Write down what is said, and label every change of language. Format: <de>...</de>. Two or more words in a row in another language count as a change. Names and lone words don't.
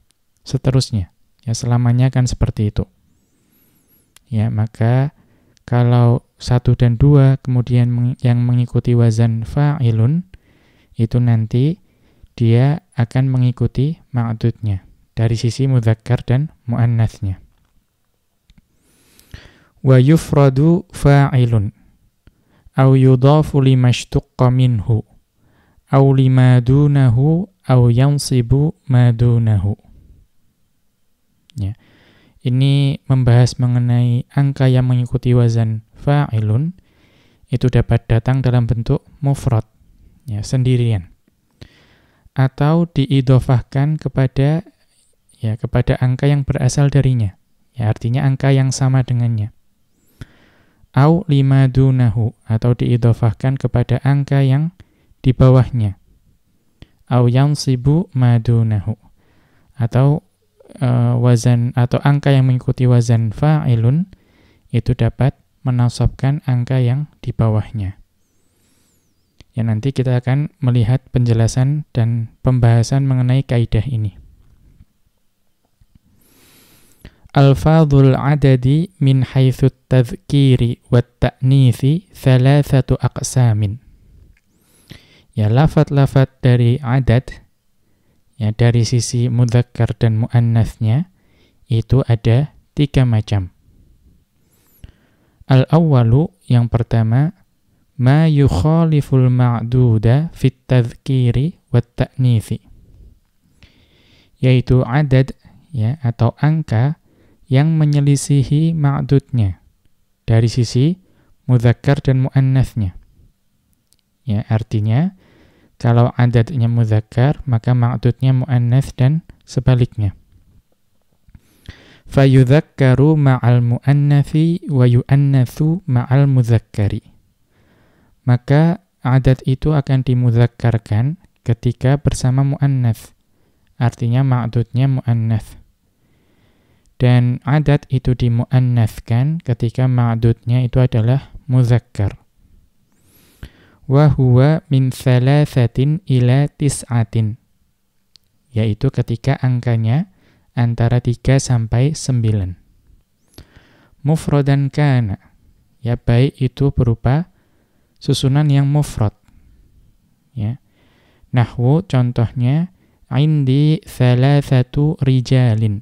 <id>Seterusnya, ya selamanya akan seperti itu. Ya, maka kalau 1 dan 2 kemudian yang mengikuti wazan fa'ilun, itu nanti dia akan mengikuti ma'dudnya dari sisi mudzakkar dan muannatsnya.</id> <ar>ويفرد فاعل أو يضاف لما اشتق منه أو لما دونه أو ينصب ما دونه.</ar> <id>Ya. Ini membahas mengenai angka yang mengikuti wazan fa'ilun, itu dapat datang dalam bentuk mufrad, ya sendirian, atau diidhofahkan kepada angka yang berasal darinya, ya artinya angka yang sama dengannya.</id> <ar>أو لما دونه,</ar> <id>atau diidhofahkan kepada angka yang di bawahnya.</id> <ar>أو ينصب ما دونه,</ar> <id>atau wazan atau angka yang mengikuti wazan fa'ilun itu dapat menasabkan angka yang di bawahnya. Ya, nanti kita akan melihat penjelasan dan pembahasan mengenai kaidah ini.</id> <ar>ألفاظ العدد من حيث التذكير والتأنيث ثلاثة أقسام.</ar> <id>Ya, lafaz-lafaz dari adad Ya, dari sisi mudzakkar dan muannatsnya itu ada 3 macam. Al-awwalu, yang pertama,</id> <ar>ما يخالف المعدود في التذكير والتأنيث.</ar> <id>Yaitu adad, ya, atau angka yang menyelisihi ma'dudnya dari sisi mudzakkar dan muannatsnya. Ya, artinya kalau adadnya mudzakkar, maka ma'dudnya muannats dan sebaliknya.</id> <ar>فيذكر مع المؤنث ويؤنث مع المذكر.</ar> <id>Maka adad itu akan dimudzakkarkan ketika bersama muannats. Artinya ma'dudnya muannats. Dan adad itu dimuannatskan ketika ma'dudnya itu adalah mudzakkar.</id> <ar>وهو من 3 إلى 9.</ar> <id>Yaitu ketika angkanya antara 3 sampai 9.</id> <ar>مفردا كان.</ar> <id>Ya, baik itu berupa susunan yang mufrad. Ya. Nahwu contohnya</id> <ar>عندي 3 رجال.</ar>